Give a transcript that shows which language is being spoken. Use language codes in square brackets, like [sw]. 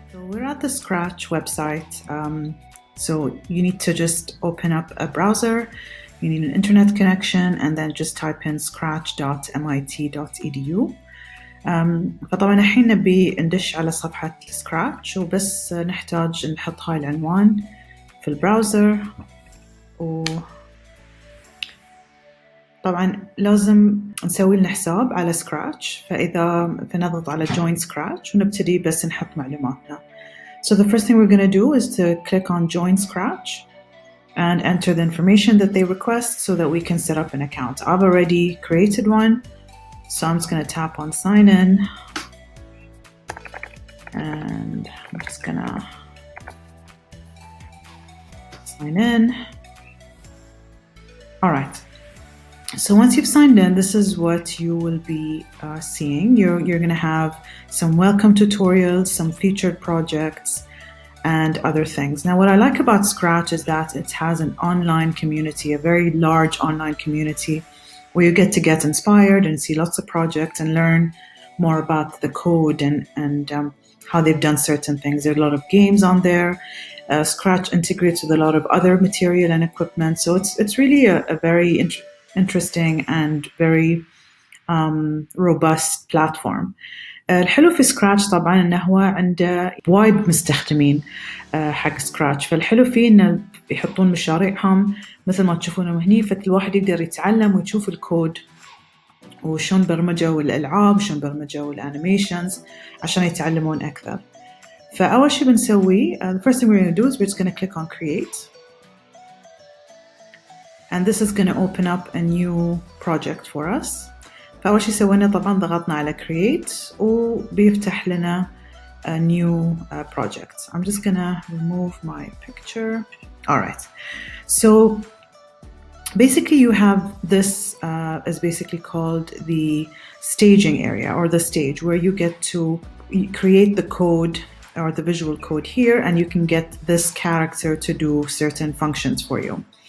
[en] We're at the Scratch website, so you need to just open up a browser, you need an internet connection, and then just type in scratch.mit.edu. [ar] فطبعا الحين نبي ندش على صفحة سكراتش، وبس نحتاج نحط هاي العنوان في البراوزر. طبعا لازم نسوي لنا حساب على سكراتش، فنضغط على join scratch ونبتدي بس نحط معلوماتنا. [en] So the first thing we're going to do is to click on join Scratch and enter the information that they request so that we can set up an account. I've already created one, so I'm just going to tap on sign in, and I'm just going to sign in. All right. So once you've signed in, this is what you will be seeing. You're going to have some welcome tutorials, some featured projects, and other things. Now, what I like about Scratch is that it has an online community, a very large online community, where you get to get inspired and see lots of projects and learn more about the code and how they've done certain things. There are a lot of games on there. Scratch integrates with a lot of other material and equipment. So it's really a very interesting and very robust platform. [ar] الحلو في سكراتش طبعا انه هو عنده وايد مستخدمين حق سكراتش، فالحلو فيه انه يحطون مشاريعهم مثل ما تشوفونهم هني، فالواحد يقدر يتعلم ويشوف الكود وشون برمجوا الالعاب وشون برمجوا الانيميشنز عشان يتعلمون اكثر. فاول شيء بنسويه, [en] the first thing we're going to do is we're just going to click on create. And this is going to open up a new project for us. [ar] فأول شيء سوينا طبعا ضغطنا على create وبيفتح لنا [en] a new project. I'm just going to remove my picture. All right. So basically you have this is basically called the staging area, or the stage, where you get to create the code or the visual code here, and you can get this character to do certain functions for you.